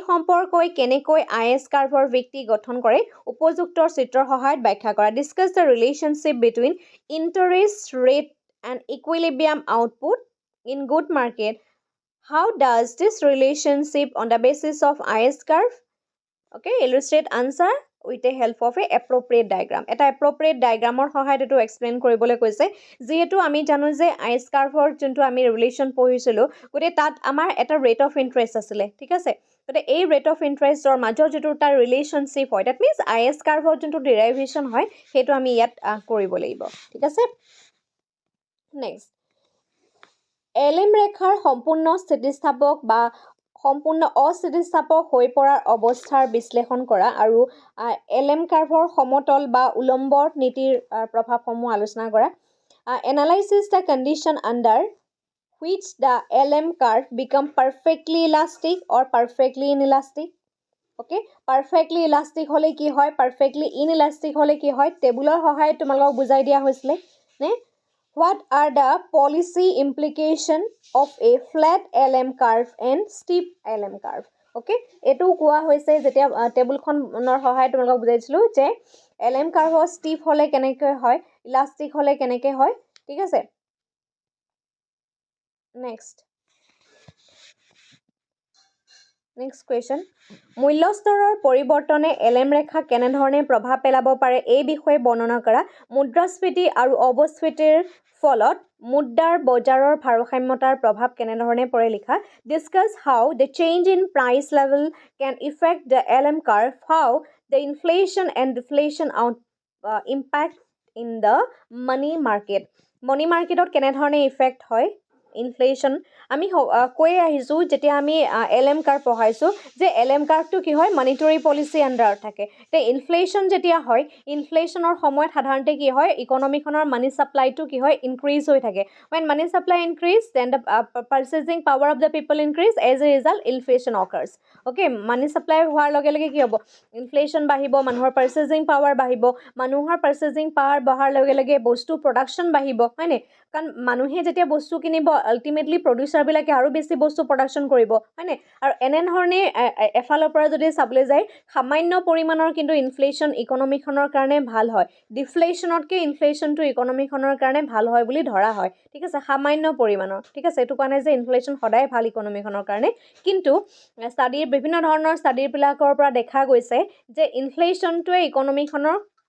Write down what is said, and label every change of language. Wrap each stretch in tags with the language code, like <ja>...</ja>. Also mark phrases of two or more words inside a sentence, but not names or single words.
<as>সম্পৰ্কই কেনেকৈ আইএস কাৰ্ভৰ ভিত্তি গঠন কৰে উপযুক্ত চিত্ৰৰ সহায়ত ব্যাখ্যা কৰা</as> <en>discuss the relationship between interest rate and equilibrium output in good market how does this relationship on the basis of IS curve okay illustrate answer with a help of a appropriate diagram.</en> <as>এটা</as> <en>appropriate diagram</en> <as>ৰ সহায়ত এটো explain কৰিবলৈ কৈছে যেহেতু আমি জানো যে আইচ কাৰ্ভৰ যোনটো আমি ৰিলেশ্যন পঢ়িছিলো গতে তাত আমাৰ এটা</as> <en>rate of interest</en> <as>আছিল ঠিক আছে গতে এই ৰেট অফ ইন্টাৰেষ্টৰ মাজৰ যেটো তাৰ ৰিলেশ্যনশ্বিপ হয়</as> <en>that means IS curve</en> <as>যোনটো ডেৰিভেশ্যন হয় হেতু আমি ইয়াত কৰিব লাগিব ঠিক আছে নেক্সট এলএম ৰেখাৰ সম্পূৰ্ণ স্থিতিস্থাপক বা সম্পূৰ্ণ অস্থিতিস্থাপক হৈ পৰাৰ অৱস্থাৰ বিশ্লেষণ কৰা আৰু</as> <en>LM curve</en> <as>সমতল বা উলম্ব নীতিৰ প্ৰভাৱসমূহ আলোচনা কৰা</as> <en>analysis the condition under which the LM curve become perfectly elastic or perfectly inelastic okay perfectly elastic</en> <as>হলে কি হয়</as> <en>perfectly inelastic</en> <as>হলে কি হয় টেবুলৰ সহায়ত তোমালোকক বুজাই দিয়া হৈছিল নে</as> <en>what are the policy implication of a flat LM curve and steep LM curve okay</en> <as>এটো কোৱা হৈছে যেতিয়া টেবুলখনৰ সহায়ত তোমালোকক বুজাইছিলো যে</as> <en>LM curve steep</en> <as>হলে কেনেকৈ হয় ইলাস্টিক হলে কেনেকৈ হয় ঠিক আছে</as> <en>next question</en> <as>মূল্যস্তৰৰ পৰিৱৰ্তনে এলএম ৰেখা কেনে ধৰণে প্ৰভাৱ পেলাব পাৰে এই বিষয়ে বৰ্ণনা কৰা মুদ্ৰাস্ফীতি আৰু অৱস্ফীতিৰ ফলত মুদ্ৰাৰ বজাৰৰ ভাৰসাম্যতাৰ প্ৰভাৱ কেনে ধৰণে পৰে লিখা</as> <en>discuss how the change in price level can affect the LM curve how the inflation and deflation impact in the money</en> <as>marketত কেনে ধৰণে ইফেক্ট হয় ইনফ্লেশন আমি কৈ আহিছো যেতিয়া আমি</as> <en>LM curve</en> <as>পঢ়াইছো যে</as> <en>LM curve</en> <as>কি হয়</as> <en>monetary policy under</en> <as>থাকে তে ইনফ্লেশন যেতিয়া হয় ইনফ্লেশনৰ সময়ত সাধাৰণতে কি হয় ইকোনমিখনৰ</as> <en>money supply</en> <as>কি হয় ইনক্ৰিজ হৈ থাকে</as> <en>when money supply increase then the purchasing power of the people increase as a result inflation occurs okay money supply</en> <as>হোৱাৰ লগে লগে কি হ'ব ইনফ্লেশন বাঢ়িব মানুহৰ</as> <en>purchasing power</en> <as>বাঢ়িব মানুহৰ</as> <en>purchasing power</en> <as>বঢ়াৰ লগে লগে বস্তু প্ৰডাকশন বাঢ়িব হয়নে কাৰণ মানুহে যেতিয়া বস্তু কিনিব আলটিমেটলি প্ৰডিউসাৰ বিলাকে আৰু বেছি বস্তু প্ৰডাকশন কৰিব হয়নে আৰু এনে ধৰণে এফালৰ পৰা যদি চাবলৈ যায় সামান্য পৰিমাণৰ কিন্তু ইনফ্লেশন ইকোনমিখনৰ কাৰণে ভাল হয় ডিফ্লেশনতকে ইনফ্লেশনটো ইকোনমিখনৰ কাৰণে ভাল হয় বুলি ধৰা হয় ঠিক আছে সামান্য পৰিমাণৰ ঠিক আছে এটো কাৰণে যে ইনফ্লেশন সদায় ভাল ইকোনমিখনৰ কাৰণে কিন্তু ষ্টাডিৰ বিভিন্ন ধৰণৰ ষ্টাডিৰ বিলাকৰ পৰা দেখা গৈছে যে ইনফ্লেশনটোৱে ইকোনমিখনৰ</as>